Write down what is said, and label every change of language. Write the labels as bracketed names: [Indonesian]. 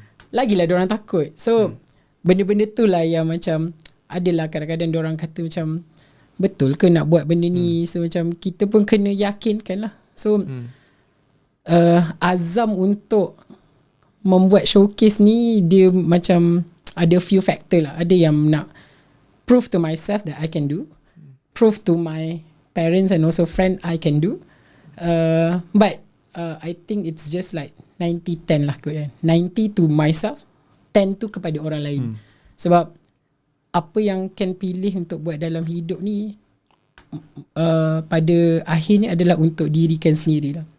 [Malay] Lagilah diorang takut. So benda-benda tu lah yang macam adalah kadang-kadang diorang kata macam betul ke nak buat benda ni. So macam kita pun kena yakinkan lah. So azam untuk membuat showcase ni, dia macam ada few factor lah. [English] Ada yang nak prove to myself that I can do, prove to my parents and also friend I can do, but I think it's just like 90-10 lah kot kan. [Malay] 90 to myself, 10 tu kepada orang lain. Sebab apa yang Ken pilih untuk buat dalam hidup ni, pada akhirnya adalah untuk dirikan sendiri lah.